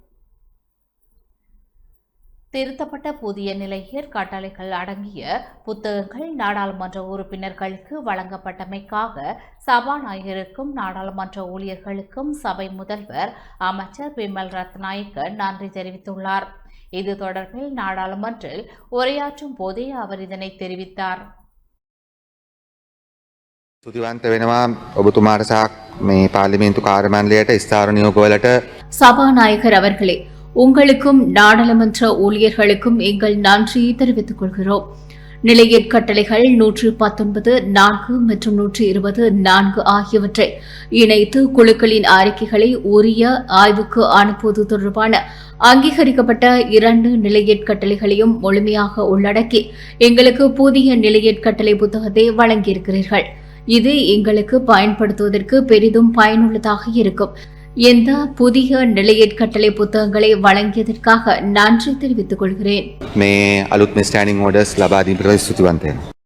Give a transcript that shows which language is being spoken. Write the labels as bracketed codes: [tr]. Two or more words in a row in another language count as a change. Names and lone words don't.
[ta] திருத்தப்பட்ட புதிய நிலையியற் கட்டளைகள் அடங்கிய புத்தகங்கள் நாடாளுமன்ற உறுப்பினர்களுக்கு வழங்கப்பட்டமைக்காக சபாநாயகருக்கும் நாடாளுமன்ற ஊழியர்களுக்கும் சபை முதல்வர் அமைச்சர் பிமல் ரத்நாயக்க நன்றி தெரிவித்துள்ளார். இது தொடர்பில் நாடாளுமன்றில் உரையாற்றும் போதே அவர் இதனை தெரிவித்தார். [si] ස්තුතිවන්ත වෙනවා ඔබතුමාට සහ මේ පාර්ලිමේන්තු කාර්ය මණ්ඩලයට ස්ථාවර නියෝගවලට. [ta] சபாநாயகர் அவர்களே, உங்களுக்கும் நாடாளுமன்ற ஊழியர்களுக்கும் எங்கள் நன்றியை தெரிவித்துக் கொள்கிறோம். நிலையிற் கட்டளைகள் 119 4 மற்றும் 120 4 ஆகியவற்றை இணைத்து குழுக்களின் அறிக்கைகளை உரிய ஆய்வுக்கு அனுப்புவது தொடர்பான அங்கீகரிக்கப்பட்ட 2 நிலையிற் கட்டளைகளையும் முழுமையாக உள்ளடக்கி எங்களுக்கு புதிய நிலையிற் கட்டளை புத்தகத்தை வழங்கியிருக்கிறீர்கள். இது எங்களுக்கு பயன்படுத்துவதற்கு பெரிதும் பயனுள்ளதாக இருக்கும். இந்த புதிய நிலையிற் கட்டளை புத்தகங்களை வழங்கியதற்காக நன்றி தெரிவித்துக் கொள்கிறேன். [si] මේ අලුත් මේ [en] standing orders [si] ලබා දීමට ස්තුතිවන්ත වෙනවා.